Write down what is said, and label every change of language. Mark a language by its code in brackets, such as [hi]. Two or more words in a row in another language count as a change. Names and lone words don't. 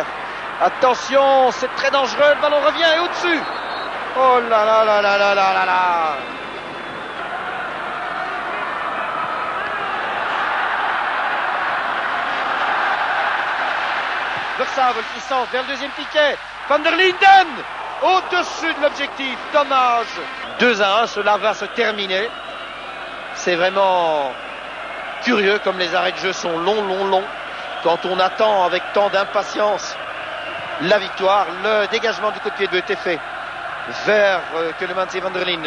[fr] Attention, c'est très dangereux, le ballon revient et au-dessus. Oh là là là là là là là là. Versavel qui sort vers le deuxième piquet. Van der Linden au-dessus de l'objectif, dommage. 2-1, cela va se terminer. C'est vraiment curieux comme les arrêts de jeu sont longs. Quand on attend avec tant d'impatience la victoire, le dégagement du coup de pied de but est fait vers Keulemans et Van der Linden.